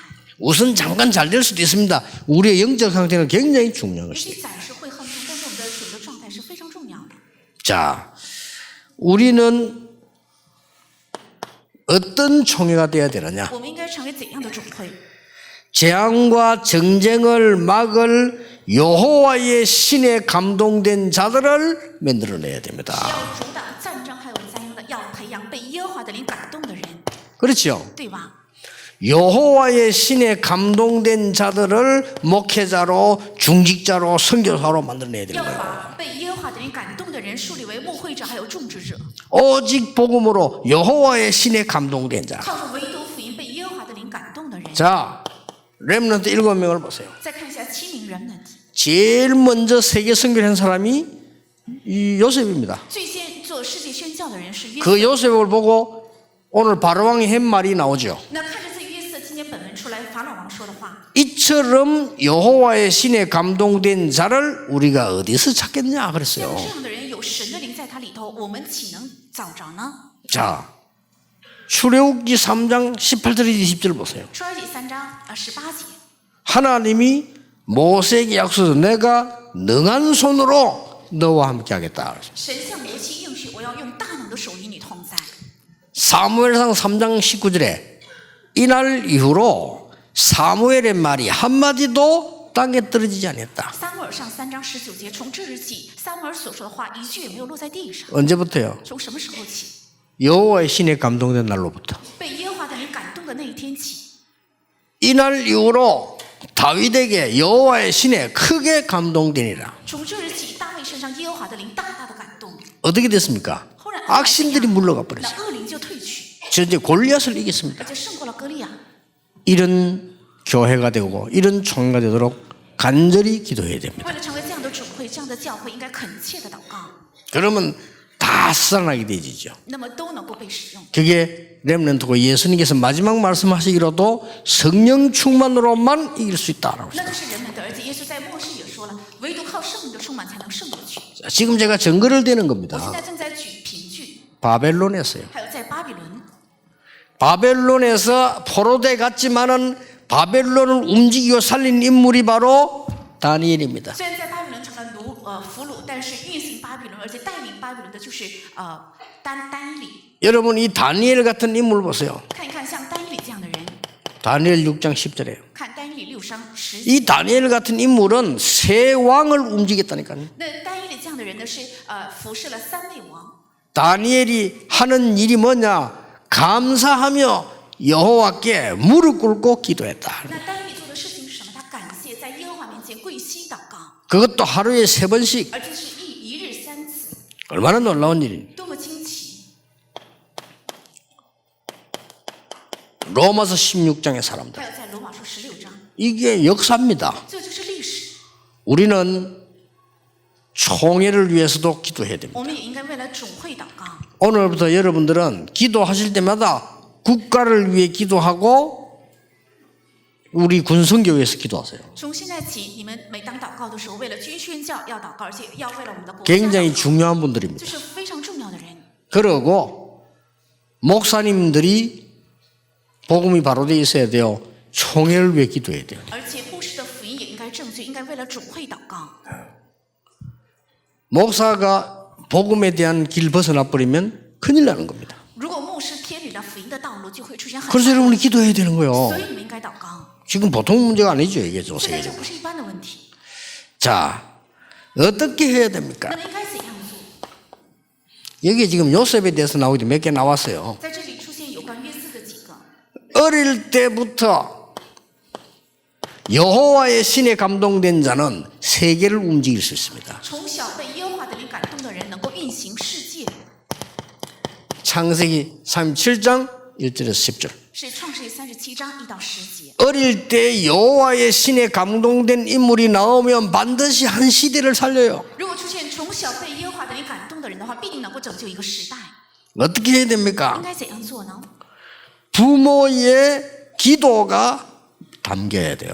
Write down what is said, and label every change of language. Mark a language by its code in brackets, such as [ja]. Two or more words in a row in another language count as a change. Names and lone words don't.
[ko] 우선 잠깐 잘 될 수도 있습니다. 우리의 영적 상태는 굉장히 중요한 [zh] 也 [ko] 것입니다. [zh] 许暂时会亨通，但是我们的属灵的状态是非常重要的。 [ko] 자, 우리는 어떤 총회가 돼야 되느냐? [zh] 我们应该成为怎样的总会？ [ko] 재앙과 정쟁을 막을 여호와의 신에 감동된 자들을 만들어내야 됩니다. [zh] 要阻挡战争还有灾殃的，要培养被耶和华 [ko] 그렇죠? [zh] 对吧？ [ko] 여호와의 신에 감동된 자들을 목회자로 중직자로 선교사로 만들어내야 되는 [zh] 要 [ko] 거예요. [zh] 把被耶和华的灵感动的人树立为牧会者，还有种植者， [ko] 오직 복음으로 여호와의 신에 감동된 자. [zh] 靠着唯独福音被耶和华的灵感动的人。 [ko] 자, 렘넌트 7명을 보세요. [zh] 再看一下7名人们， [ko] 제일 먼저 세계 선교를 한 사람이 이 요셉입니다. [zh] 最先做世界宣教的人是约瑟。 [ko] 그 요셉을 보고 오늘 바로왕이 한 말이 나오죠. [zh] 那看着这约瑟今天本文出来，法老王说的话， [ko] 이처럼 여호와의 신에 감동된 자를 우리가 어디서 찾겠냐 [zh] 像 [ko] 그랬어요. [zh] 这样的人有神的灵在他里头，我们岂能找着呢？ [ko] 자, 출애굽기 3장 18절 20절 보세요. [zh] 出埃及3章18节， [ko] 하나님이 모세에게 약속해서 내가 능한 손으로 너와 함께 하겠다. [zh] 神向摩西应许，我要用大能的手与你同在。 [ko] 사무엘상 3장 19절에 이날 이후로 사무엘의 말이 한마디도 땅에 떨어지지 않았다. [zh] 撒母耳上3章19节，从这日起，撒母耳所说的话一句也没有落在地上。 [ko] 언제부터요? [zh] 从什么时候起？ [ko] 여호와의 신에 감동된 날로부터. [zh] 被耶和华的灵感动的那一天起， [ko] 이날 이후로 다윗에게 여호와의 신에 크게 감동되니라. [zh] 从这日起，大卫身上耶和华的灵大大的感动。 [ko] 어떻게 됐습니까? 악신들이 물러가 [zh] 那 [ko] 버렸어요. [zh] 恶灵就退去， [ko] 전제 골리앗을 이겼습니다. [zh] 而且胜过了歌利亚。 [ko] 이런 교회가 되고 이런 총회가 되도록 간절히 기도해야 됩니다. [zh] 为了成为这样的主会、这样的教会，应该恳切的祷告， [ko] 그러면 다 살아나게 되지죠. [zh] 那么都能够被使用。 [ko] 그게 렘넌트고 예수님께서 마지막 말씀하시기로도 성령 충만으로만 이길 수 있다라고 [zh] 那 [ko] 했어요. [zh] 都是人们的，而且耶稣在末世也说了，唯独靠圣灵的充满才能胜过去。 [ko] 자, 지금 제가 증거를 대는 [zh] 我 [ko] 겁니다. [zh] 现在正在举凭据， [ko] 바벨론에서요. [zh] 还有在巴比伦， [ko] 바벨론에서 포로돼 갔지만은 바벨론을 움직이고 살린 인물이 바로 다니엘입니다. [zh] 虽然在巴比伦成了俘虏，但是运行巴比伦，而且带领巴比伦的就是丹以理。 [ko] 여러분 이 다니엘 같은 인물 보세요. [zh] 看一看像丹以理这样的人， [ko] 다니엘 6장 10절에 [zh] 看丹以理6章10节。 [ko] 이 다니엘 같은 인물은 세 왕을 움직였다니까요. [zh] 那丹以理这样的人呢，是服侍了3位王。 [ko] 다니엘이 하는 일이 뭐냐? 감사하며 여호와께 무릎 꿇고 기도했다. [zh] 那丹以理做的事情是什么？他感谢在耶和华面前跪膝祷告， [ko] 그것도 하루에 3번씩. [zh] 而且是一日3次， [ko] 얼마나 놀라운 일입니까? [zh] 多么惊奇！ [ko] 로마서 16장의 사람들. [zh] 还有在罗马书16章， [ko] 이게 역사입니다. [zh] 这就是历史。 [ko] 우리는 총회를 위해서도 기도해야 됩니다. [zh] 我们也应该为了总会祷告。 [ko] 오늘부터 여러분들은 기도하실 때마다 국가를 위해 기도하고 우리 군성교회에서 기도하세요. [zh] 从现在起，你们每当祷告的时候，为了军宣教要祷告，而且要为了我们的国家祷 [ko] 굉장히 [zh] 告， [ko] 중요한 분들입니다. [zh] 这是非常重要的人。 [ko] 그리고 목사님들이 복음이 바로 돼 있어야 돼요. 총회를 위해 기도해야 돼요. [zh] 而且牧师的福音也应该正确，应该为了总会祷告。 [ko] 목사가 복음에 대한 길 벗어나 버리면 큰일 나는 겁니다. [zh] 如果牧师偏离了福音的道路，就会出现很 [ko] 그래서 [zh] 大的 [ko] 여러분이 기도해야 되는 거예요. [zh] 所以你们应该祷告。 [ko] 지금 보통 문제가 아니죠. 이게 좀 [zh] 现在这 [ko] 세계적으로. [zh] 不是一般的问题， [ko] 자, 어떻게 해야 됩니까? [zh] 那么应该怎样做？ [ko] 여기 지금 요셉에 대해서 나오기 몇 개 나왔어요. [zh] 在这里出现有关约瑟的几个。 [ko] 어릴 때부터 여호와의 신에 감동된 자는 세계를 움직일 수 있습니다. [zh] 从小被耶和华的灵感动的人，能够运行世界， [ko] 창세기 37장 1절에서 10절. [zh] 是创世纪37章1到10节。 [ko] 어릴 때 여호와의 신에 감동된 인물이 나오면 반드시 한 시대를 살려요. [zh] 如果出现从小被耶和华的灵感动的人的话，必定能够拯救一个时代。 [ko] 어떻게 해야 [zh] 应 [ko] 됩니까? [zh] 该怎样做呢？ [ko] 부모의 기도가 담겨야 돼요.